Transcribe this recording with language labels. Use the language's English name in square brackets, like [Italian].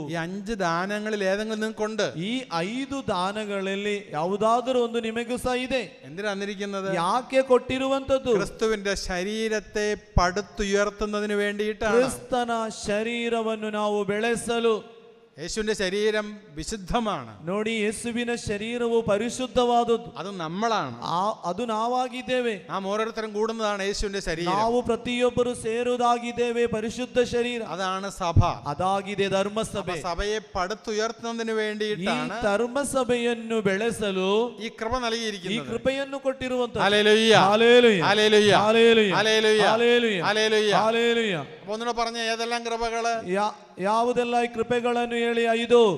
[Malayalam] ഈ 5 ദാനങ്ങളിൽ ഏതെങ്കിലും നിങ്ങൾക്കുണ്ട്. [Kannada] ಈ 5 ದಾನಗಳಲ್ಲಿ ಯಾವುದಾದರೂ ಒಂದು ನಿಮಗೂ ಸಹ ಇದೆ. [Malayalam] എന്തിനാ തന്നിരിക്കുന്നത്? [Kannada] ಯಾಕೆ ಕೊಟ್ಟಿರುವಂತದ್ದು? [Malayalam] ക്രിസ്തുവിന്റെ ശരീരത്തെ പടുത്തുയർത്തുന്നതിന് വേണ്ടിയിട്ടാണ്. [Kannada] ಕ್ರಿಸ್ತನ ಶರೀರವನ್ನು ನಾವು ಬೆಳೆಸಲು. [Malayalam] യേശുവിന്റെ ശരീരം വിശുദ്ധമാണ്. [Kannada] ನೋಡಿ, ಯೇಸುವಿನ ಶರೀರವು ಪರಿಶುದ್ಧವಾದದ್ದು. [Malayalam] അത് നമ്മളാണ്. [Kannada] ಅದು ನಾವಾಗಿದ್ದೇವೆ. [Malayalam] നാം ഓരോരുത്തരും കൂടുന്നതാണ് യേശുവിന്റെ ശരീരം. [Kannada] ನಾವು ಪ್ರತಿಯೊಬ್ಬರು ಸೇರುವುದಾಗಿದ್ದೇವೆ ಪರಿಶುದ್ಧ ಶರೀರ. [Malayalam] അതാണ് സഭ. [Kannada] ಅದಾಗಿದೆ ಧರ್ಮಸಭೆ. [Malayalam] സഭയെ പടുത്തുയർത്തുന്നതിന് വേണ്ടിയിട്ടാണ് [Kannada] ಈ ಧರ್ಮಸಭೆಯನ್ನು ಬೆಳೆಸಲು [Malayalam] ഈ കൃപ [Kannada] ಈ [Malayalam] നൽകിയിരിക്കുന്നത്. [Kannada] ಕೃಪೆಯನ್ನು ಕೊಟ್ಟಿರುವಂತದ್ದು. [Malayalam] Hallelujah, hallelujah, hallelujah, hallelujah, hallelujah, hallelujah, hallelujah. Hallelujah. അപ്പൊ ഒന്നുകൂടെ പറഞ്ഞ ഏതെല്ലാം കൃപകള്? [Kannada] ಯಾವುದೆಲ್ಲ ಈ ಕೃಪೆಗಳನ್ನು ಹೇಳಿ? 5.